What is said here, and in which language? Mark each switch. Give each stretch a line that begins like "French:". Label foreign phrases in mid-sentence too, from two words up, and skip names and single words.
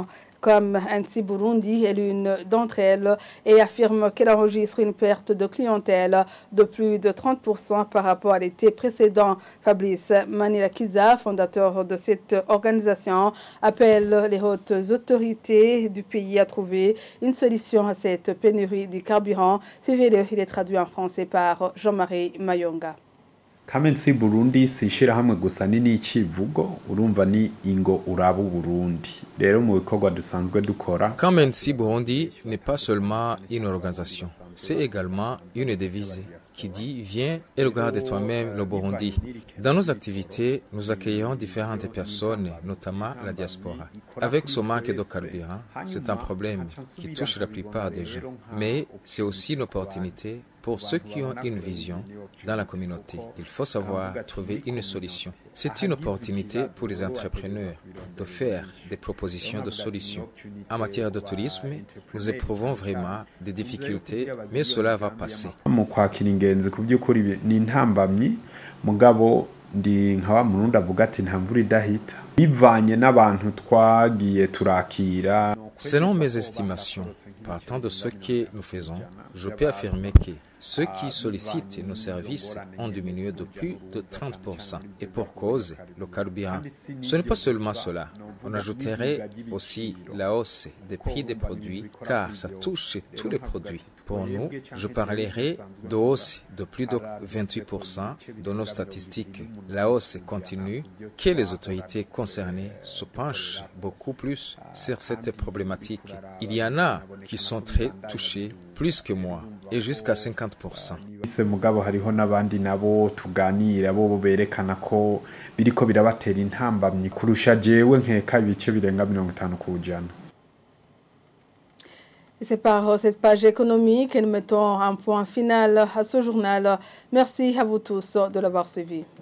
French: Comme Anti Burundi est l'une d'entre elles et affirme qu'elle enregistre une perte de clientèle de plus de 30% par rapport à l'été précédent. Fabrice Manirakiza, fondateur de cette organisation, appelle les hautes autorités du pays à trouver une solution à cette pénurie du carburant. Suivez-le, il est traduit en français par Jean-Marie Mayonga.
Rundi: Kamensi Burundi si ishirahamwe gusa nini icivugo urumva ni ingo urabu Burundi rero mu bikorwa dusanzwe dukora.
French: Kamensi Burundi n'est pas seulement une organisation, c'est également une devise qui dit viens et regarde toi-même le Burundi. Dans nos activités, nous accueillons différentes personnes, notamment la diaspora. Avec ce manque de carburant, c'est un problème qui touche la plupart des gens, mais c'est aussi une opportunité pour ceux qui ont une vision dans la communauté. Il faut savoir trouver une solution. C'est une opportunité pour les entrepreneurs de faire des propositions de solutions. En matière de tourisme, nous éprouvons vraiment des difficultés, mais cela va passer.
Rundi: Ndi nkawa murundi avuga ati nta mvura idahita bivanye n'abantu twagiye turakira.
French: Selon mes estimations, partant de ce que nous faisons, je peux affirmer que ceux qui sollicitent nos services ont diminué de plus de 30%. Et pour cause, le carburant. Ce n'est pas seulement cela. On ajouterait aussi la hausse des prix des produits, car ça touche tous les produits. Pour nous, je parlerai de hausse de plus de 28% de nos statistiques. La hausse continue, que les autorités concernées se penchent beaucoup plus sur cette problématique. Il y en a qui sont très touchés, plus que moi, et jusqu'à 50%.
Rundi: Ise mugabo hariho nabandi nabo tuganira bo berekana ko biriko birabatera intambamyi kurusha jewe nkeka ibice birenga 50 kujana.
French: C'est par cette page économique que nous mettons un point final à ce journal. Merci à vous tous de l'avoir suivi.